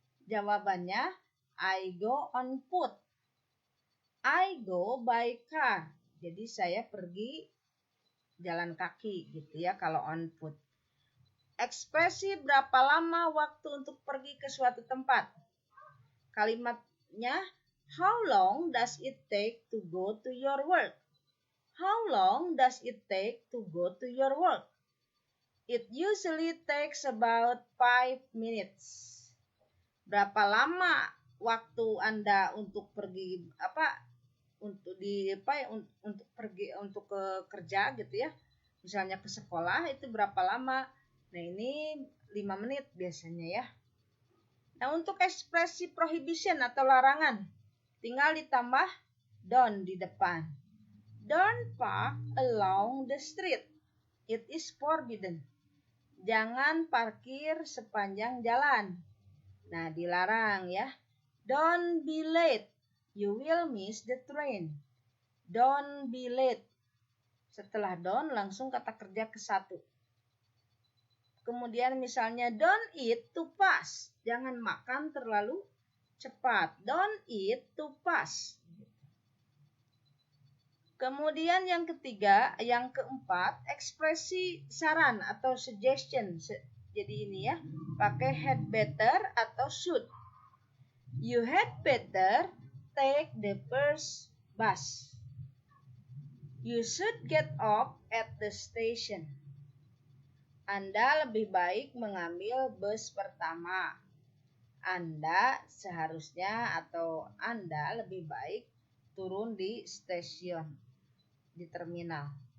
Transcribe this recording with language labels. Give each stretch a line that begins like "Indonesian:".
English: Jawabannya, I go on foot. I go by car.
Indonesian: Jadi saya pergi jalan kaki gitu ya kalau on foot. Ekspresi berapa lama waktu untuk pergi ke suatu tempat.
English: Kalimatnya, how long does it take to go to your work? How long does it take to go to your work? It usually takes about 5 minutes.
Indonesian: Berapa lama waktu Anda untuk pergi untuk pergi untuk ke kerja gitu ya. Misalnya ke sekolah itu berapa lama? Nah ini 5 menit biasanya ya. Nah untuk ekspresi prohibition atau larangan, tinggal ditambah don't di depan.
English: Don't park along the street. It is forbidden.
Indonesian: Jangan parkir sepanjang jalan. Nah dilarang ya.
English: Don't be late. You will miss the train. Don't be late.
Indonesian: Setelah don't langsung kata kerja ke satu. Kemudian misalnya
English: don't eat too fast.
Indonesian: Jangan makan terlalu cepat.
English: Don't eat too fast.
Indonesian: Kemudian yang ketiga, yang keempat, ekspresi saran atau suggestion. Jadi ini ya, pakai had better atau should.
English: You had better take the first bus. You should get off at the station.
Indonesian: Anda lebih baik mengambil bus pertama. Anda seharusnya atau Anda lebih baik turun di stasiun, di terminal.